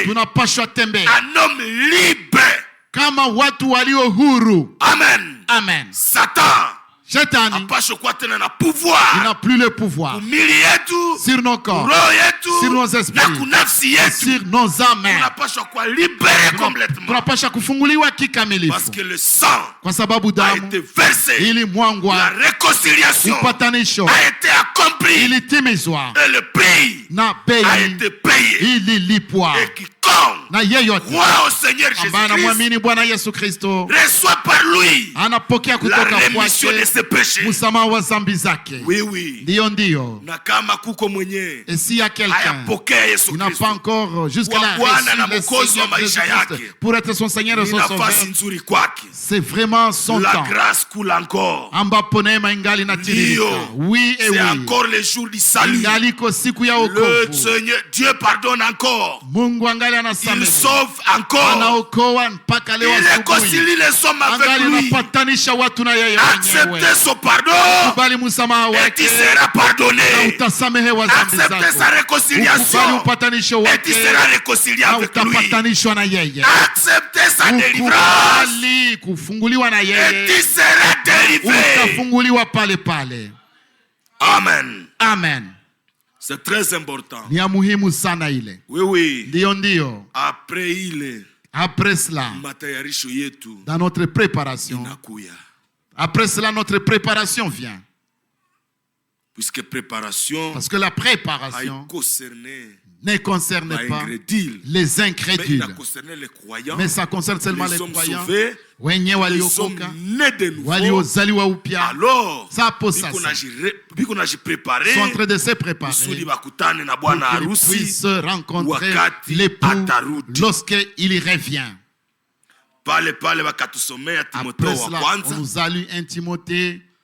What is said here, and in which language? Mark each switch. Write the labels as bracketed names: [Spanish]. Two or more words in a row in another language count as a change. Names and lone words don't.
[French] Tu n'as pas choix de un homme libre. Amen. Amen. Satan, Shetani, il n'a plus le pouvoir sur nos corps, sur nos esprits, sur nos âmes. [Swahili] Tunapasha kufunguliwa kikamilifu [French] parce que le sang [Swahili] kwa sababu [French] a [Swahili] damu [French] été versé, [Swahili] ilimwangwa, [French] la réconciliation [Swahili] upatanisho [French] a été accomplie [Swahili] ilitimizwa, [French] et le prix [Swahili] na [French] a [Swahili] bei [French] été payé. [Swahili] ililipwa. [French] Et quiconque [Swahili] Na yeyote [French] croit au Seigneur [Swahili] ambaye [French] Jésus-Christ [Swahili] anamwamini Bwana Yesu Kristo [French] reçoit par lui [Swahili] anapokea [French] la [Swahili] kutoka [French] rémission de [Swahili] kwake [French] ses péchés. [Swahili] msamaha wa dhambi zake. [French] Oui, oui. [Swahili] Ndiyo. Na kama kuko mwenye [French] Et s'il y a quelqu'un [Swahili] hayapokea Yesu [French] qui n'a [Swahili] Kristo [French] pas encore jusqu'à [Swahili] Kwa Bwana na [French] reçu le [Swahili] Mwokozi wa [French] Seigneur [Swahili] maisha [French] Jésus-Christ [Swahili] yake, [French] pour être son Seigneur et [Swahili] ni [French] son Sauveur, [Swahili] nafasi nzuri kwake. [French] c'est vraiment son La temps grâce coule encore. [Swahili] ambapo neema ingali inatiririka. Ndio. [French] Oui et C'est oui, encore le jour du salut. [Swahili] ingaliko siku ya [French] Le [Swahili] wokovu. [French] Seigneur, Dieu pardonne encore. [Swahili] Mungu angali [French] Il [Swahili] anasamehe, [French] sauve encore. [Swahili] anaokoa mpaka leo [French] Il [Swahili] asubuhi, [French] réconcilie les hommes avec [Swahili] angali [French] lui. [Swahili] anapatanisha watu na yeye mwenyewe. [French] Acceptez son pardon [Swahili] Kubali msamaha [French] et [Swahili] wake [French] tu seras [Swahili] na [French] pardonné. [Swahili] utasamehewa dhambi [French] Acceptez sa [Swahili] zako. Ukubali [French] réconciliation [Swahili] upatanisho [French] et tu [Swahili] wake [French] seras réconcilié [Swahili] na [French] avec lui. [Swahili] utapatanishwa na yeye. [French] Acceptez sa délivrance [Swahili] Ukubali kufunguliwa na [French] et tu [Swahili] yeye, [French] seras délivré. [Swahili] utafunguliwa pale pale. [French] Amen. [Swahili] Amen. [French] C'est très important. [Swahili] Ni ya muhimu sana ile. [French] Oui, oui. [Swahili] Ndiyo. Après ile [French] Après cela, [Swahili] matayarisho yetu [French] dans notre préparation, [Swahili] inakuya. [French] après cela, notre préparation vient. Puisque préparation Parce que la préparation ne concerne pas les incrédules, mais ça concerne seulement les croyants, [Swahili] wenye waliokoka, waliozaliwa upya. [French] Alors, Ça pour ça, sont en train de se préparer pour qu'ils puissent rencontrer l'époux lorsqu'il revient. Après cela, on nous a lu un Timothée.